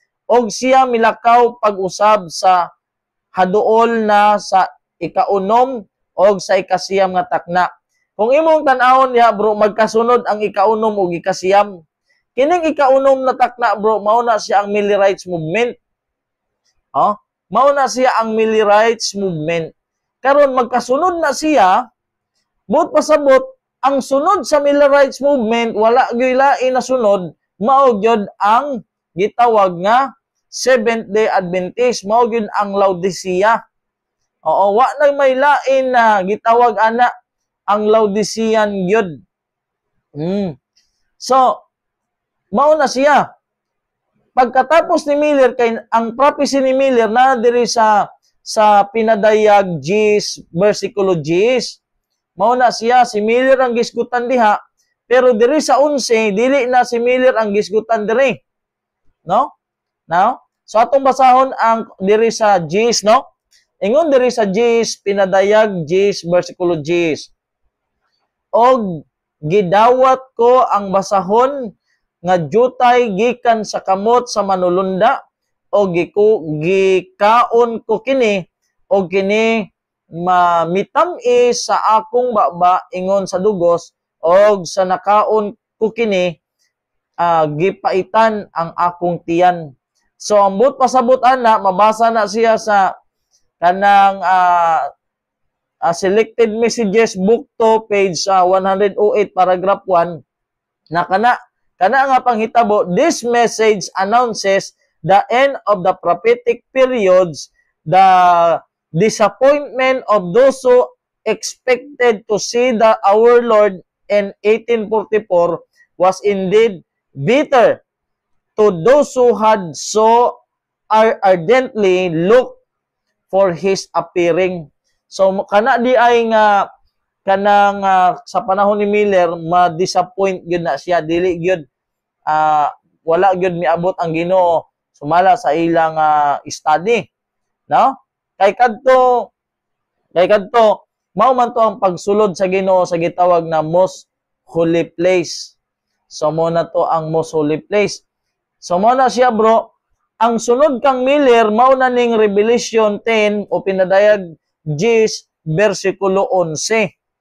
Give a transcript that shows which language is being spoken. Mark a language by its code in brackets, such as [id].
[ceb] Og siya milakaw pag-usab sa haduol na sa ikaunom og sa ikasiyam nga takna. Kung imong tan-awon diha bro, magkasunod ang ikaunom ug ikasiyam. Kining ikaunom na takna bro, mao na siya ang Millerites movement. Mao na siya ang Millerites movement. Karon magkasunod na siya, buot pasabot ang sunod sa Millerites movement wala gyud lain na sunod, mao gyud ang gitawag nga Seventh-day Adventist, mao gyud ang Laodicea. Oo, wa na may lain na gitawag ana ang Laodicean gyud. So, mao na siya. Pagkatapos ni Miller, kay ang prophecy ni Miller na diri sa pinadayag 10 versikulo 10, mao na siya, si Miller ang gisgutan diha, pero diri sa 11 dili na si Miller ang gisgutan diri. No? Now, so atong basahon ang diri sa 10, no? Ingon diri sa 10 pinadayag 10 versikulo 10. Og gidawat ko ang basahon nga jutay gikan sa kamot sa manulunda o gikaon ko kini o kini mamitamis sa akong baba ingon sa dugos og sa nakaon ko kini gipaitan ang akong tiyan. So ambot pasabot ana, mabasa na siya sa kanang Selected Messages Book 2 page 108 paragraph 1 na kana nga panghitabo, [en] this message announces the end of the prophetic periods, the disappointment of those who expected to see our Lord in 1844 was indeed bitter to those who had so ardently looked for His appearing. [ceb] So, kana di ay nga kanang sa panahon ni Miller, ma-disappoint yun na siya. Dili yun, wala yun miabot ang Ginoo sumala sa ilang study. No? Kay kadto, mao man to ang pagsulod sa Ginoo sa gitawag na most holy place. So, mo na to ang most holy place. So, mo na siya bro, ang sunod kang Miller, mao na ning Revelation 10 o pinadayag 10 versikulo 11.